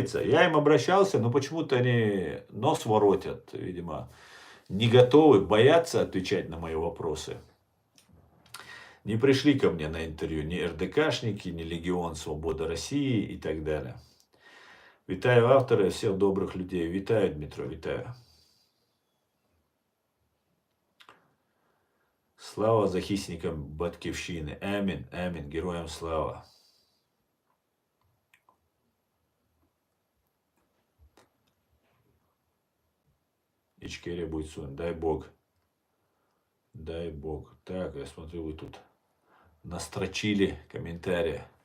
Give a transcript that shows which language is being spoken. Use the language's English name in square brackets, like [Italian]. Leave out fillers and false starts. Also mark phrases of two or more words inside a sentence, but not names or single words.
[Russian] Я им обращался, но почему-то они нос воротят, видимо. не готовы, боятся отвечать на мои вопросы, не пришли ко мне на интервью ни РДКшники, ни Легион Свобода России и так далее. [Ukrainian] Вітаю автора, [Russian] всех добрых людей. [Ukrainian] Вітаю, Дмитро, вітаю. Слава захисникам Батьківщини. Амінь, амінь, героям слава. [Russian] Ичкерия будет сон. Дай Бог. Дай Бог. Так, я смотрю, вы тут настрочили комментарии.